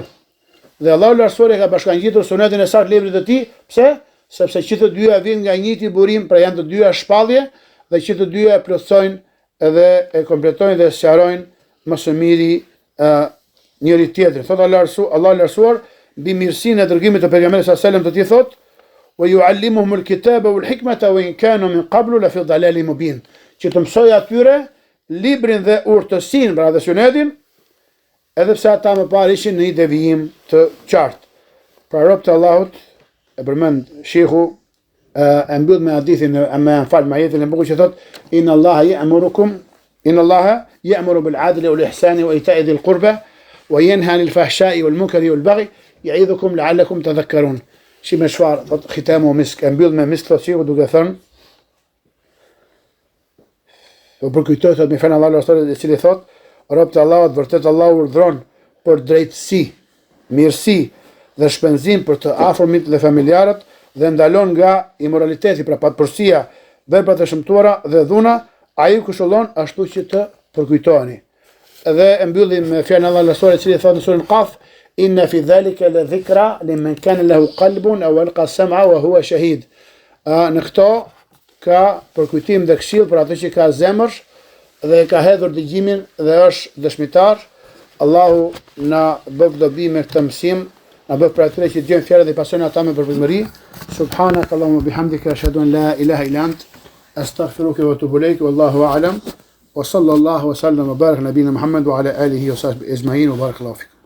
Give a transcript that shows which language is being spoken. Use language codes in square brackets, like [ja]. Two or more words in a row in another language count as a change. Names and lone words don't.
[sq] Dhe Allahu lartësuar e ka bashkangjitur sunetin e saktë librit të tij, pse? Sepse që të dyja vijnë nga njëjti burim, pra janë të dyja shpallje dhe që të dyja e plotësojnë edhe e kompletojnë dhe sqarojnë më së miri njëri tjetrin. Thot Allah lartësuar mbi mirësinë e dërgimit të pejgamberit [ar] صلى الله عليه وسلم [sq] të tij thot: [ar] "ويعلمهم الكتاب والحكمة وإن كانوا من قبل لفي ضلال مبين." [sq] Që të mësoj atyre librin dhe urtësinë, pra dhe sunetin, edhe pse ata më parë ishin në një devijim të qartë. Pra rob të Allahut, e përmend shehu, e mbyll me hadithin me ajetin e bukur që thot: [ar] "إن الله يأمر بالعدل والإحسان وإيتاء ذي القربى وينهى عن الفحشاء والمنكر والبغي يعظكم لعلكم تذكرون." [sq] Si me çfarë thot [ar] ختامه مسك, [sq] e mbyll me misk thot shehu duke thënë, po përkujtoj thot me fen Allahu i cili thot: "Rob të Allahut, vërtet Allahu urdhron për drejtësi, mirësi dhe shpenzim për të afërmit dhe familjarët dhe ndalon nga imoraliteti, pra patpërsia, veprat e shëmtuara dhe dhuna, ai këshillon ashtu që të përkujtoheni." Dhe e mbyllim me fjalën e Allahut i cili thot në surën Qaf: [ar] "إن في ذلك لذكرى لمن كان له قلب أو ألقى السمع وهو شهيد." [sq] Në këto ka përkujtim dhe këshill për atë që ka zemër dhe ka hedhur dëgjimin dhe është dëshmitar. Allahu na bëf dobi me këtë mësim, na bëf për atyre që dëgjojnë fjalët dhe pasojnë ata me përpëzmëri. [ar] سبحانك اللهم بحمدك أشهد أن لا إله إلا أنت أستغفرك وأتوب إليك والله أعلم وصلى الله وسلم وبارك نبينا محمد وعلى آله وصحبه أجمعين وبارك الله فيكم.